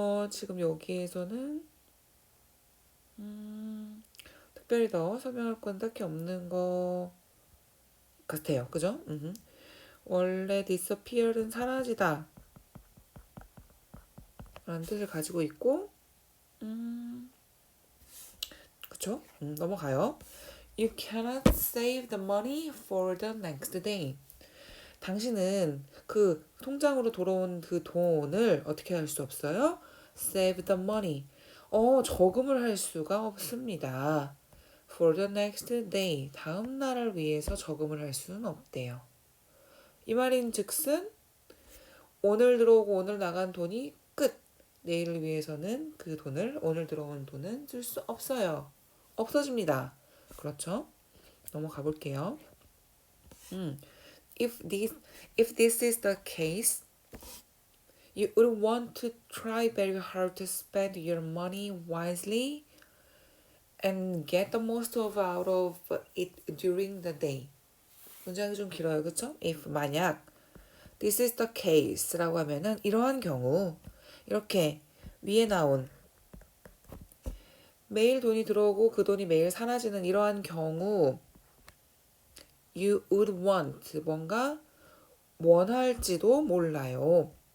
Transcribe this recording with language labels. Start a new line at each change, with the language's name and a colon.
Korean: 지금 여기에서는 특별히 더 설명할 건 딱히 없는 것 같아요. 그죠? 원래 disappear은 사라지다 라는 뜻을 가지고 있고 그쵸? 넘어가요.
English: You cannot save the money for the next day.
Korean: 당신은 그 통장으로 돌아온 그 돈을 어떻게 할 수 없어요?
English: Save the money.
Korean: 저금을 할 수가 없습니다.
English: For the next day.
Korean: 다음 날을 위해서 저금을 할 수는 없대요. 이 말인 즉슨 오늘 들어오고 오늘 나간 돈이 끝. 내일을 위해서는 그 돈을 오늘 들어온 돈은 쓸 수 없어요. 없어집니다. 그렇죠? 넘어가 볼게요.
English: If this if this is the case, you would want to try very hard to spend your money wisely and get the most out of it during the day.
Korean: 문장이 좀 길어요. 그쵸? If 만약
English: this is the case
Korean: 라고 하면은 이러한 경우 이렇게 위에 나온 매일 돈이 들어오고 그 돈이 매일 사라지는 이러한 경우
English: you would want
Korean: 뭔가 원할지도 몰라요.